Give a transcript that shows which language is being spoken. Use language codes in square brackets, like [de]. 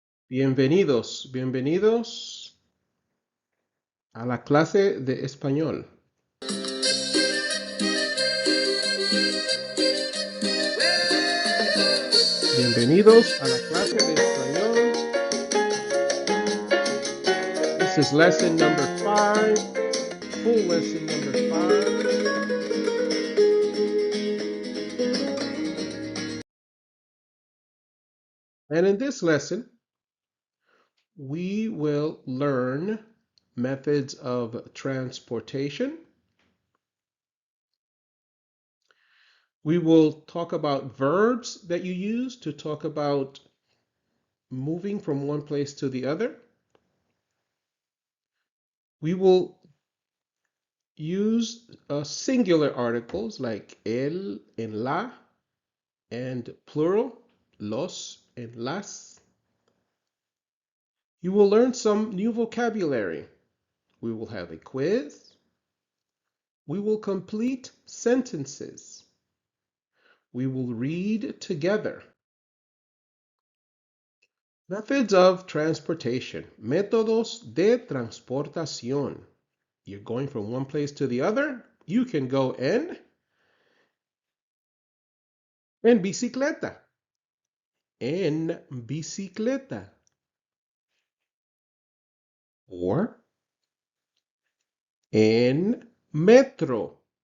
[es] Bienvenidos, bienvenidos a la clase de español. Bienvenidos a la clase de español. [en] This is lesson number 5, full lesson number 5. And in this lesson, we will learn methods of transportation. We will talk about verbs that you use to talk about moving from one place to the other. We will use singular articles like el and la, and plural, los and las. You will learn some new vocabulary. We will have a quiz. We will complete sentences. We will read together. Methods of transportation. [es] Métodos de transportación. [en] You're going from one place to the other. You can go en bicicleta. [es] En bicicleta. [en] Or [es] en metro.